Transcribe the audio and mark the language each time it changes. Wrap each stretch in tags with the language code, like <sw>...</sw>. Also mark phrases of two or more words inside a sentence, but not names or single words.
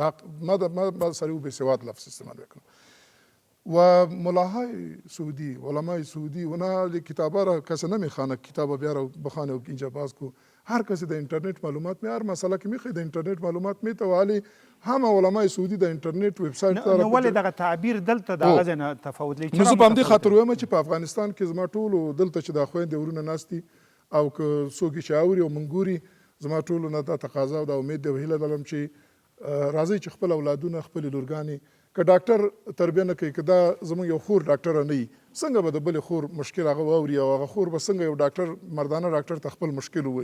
<fa>ما سر او بیسواد لفظ استعمال میکنم. و ملاهای سعودی، علمای سعودی اونا کتابا را کسی نمیخوانه، کتابا بیاره بخوانه و اینجا باز کو. هر کسی در اینترنت معلومات می، هر مسئله که میخواد در اینترنت معلومات میته، ولی همه علمای سعودی در اینترنت ویب سایت</fa> <ps>نو ولې دغه تعبیر دلته دغه ځای تفاوت لري؟ نو زه په همدې خاطر وایم چې په افغانستان کې زما ټولو دلته چې دا خویندې ورونه ناست دي او که څوک چې اوري او موږ ګوري، زما ټولو نه دا تقاضا او دا امید دی او هیله لرم چې راځئ چې خپل اولادونه، خپلې لورګانې که ډاکټر تربیه نه کوي، که دا زموږ یو خور ډاکټره نه وي، څنګه به د بلې خور مشکل هغه واوري او هغه خور به څنګه یو ډاکټر مردانه ډاکټر ته خپل مشکل ووایي؟</ps>